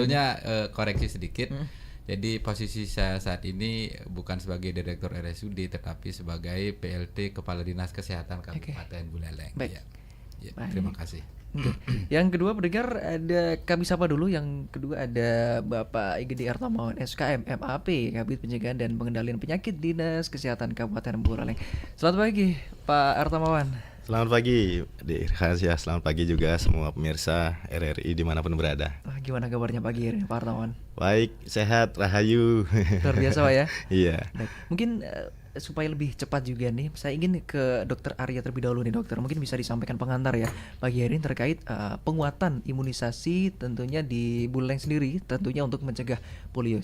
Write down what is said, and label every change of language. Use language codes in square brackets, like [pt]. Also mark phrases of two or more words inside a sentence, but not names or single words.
[id] sebetulnya koreksi sedikit. Jadi posisi saya saat ini bukan sebagai Direktur RSUD tetapi sebagai PLT Kepala Dinas Kesehatan Kabupaten Buleleng. Baik. Ya, Baik. terima kasih. Oke. Yang kedua pendengar ada kami sapa dulu. Yang kedua ada Bapak Igede Artamawan SKM MAP, Kabid Pencegahan dan Pengendalian Penyakit Dinas Kesehatan Kabupaten Buleleng. Selamat pagi Pak Artamawan. Selamat pagi, Irhas ya. Selamat pagi juga semua pemirsa RRI dimanapun berada. Gimana kabarnya pagi ini Pak Artamawan? Baik, sehat, rahayu. Luar biasa Pak ya. Iya. Baik. Mungkin supaya lebih cepat juga nih, saya ingin ke Dokter Arya terlebih dahulu nih Dokter. Mungkin bisa disampaikan pengantar ya pagi hari ini terkait penguatan imunisasi tentunya di Buleleng sendiri, tentunya untuk mencegah polio.